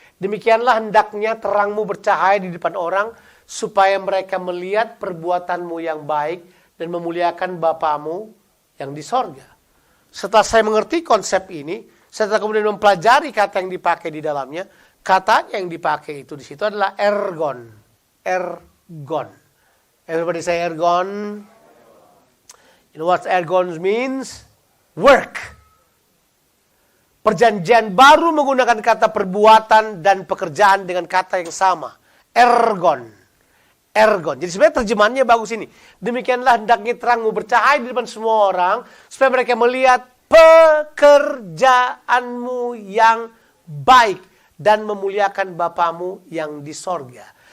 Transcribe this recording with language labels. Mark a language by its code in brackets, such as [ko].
[id] Demikianlah hendaknya terangmu bercahaya di depan orang, supaya mereka melihat perbuatanmu yang baik dan memuliakan Bapamu yang di sorga. Setelah saya mengerti konsep ini, setelah kemudian mempelajari kata yang dipakai di dalamnya, kata yang dipakai itu di situ adalah ergon. [en] Ergon. Everybody say ergon. You know what ergon means? Work. [id] Perjanjian baru menggunakan kata perbuatan dan pekerjaan dengan kata yang sama. Ergon. Ergon. Jadi sebenarnya terjemahannya bagus ini. Demikianlah hendaknya terangmu bercahaya di depan semua orang, supaya mereka melihat pekerjaanmu yang baik dan memuliakan Bapamu yang di sorga.